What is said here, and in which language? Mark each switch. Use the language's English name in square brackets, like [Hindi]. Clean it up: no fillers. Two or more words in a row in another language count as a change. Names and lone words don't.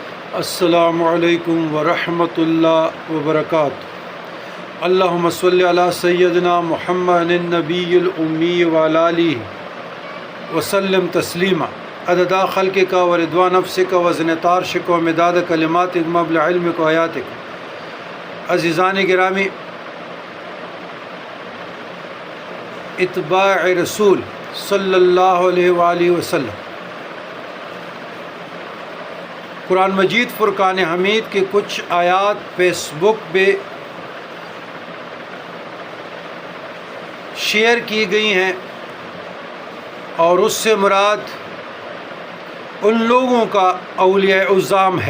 [Arabic] السلام علیکم ورحمۃ اللہ وبرکاتہ۔ اللہم صلی علی سیدنا محمد النبی الامی وعلی آلہ وسلم تسلیما عدد خلقک و رضوا نفسک و زنۃ عرشک و مداد کلماتک مبلغ علمک و حیاتک۔ [Urdu] عزیزان گرامی، اتباع رسول [Arabic] صلی اللہ علیہ وآلہ وسلم، [Urdu] قرآن مجید فرقان حمید کے کچھ آیات فیس بک پہ شیئر کی گئی ہیں، اور اس سے مراد ان لوگوں کا اولیاء اعظام ہے۔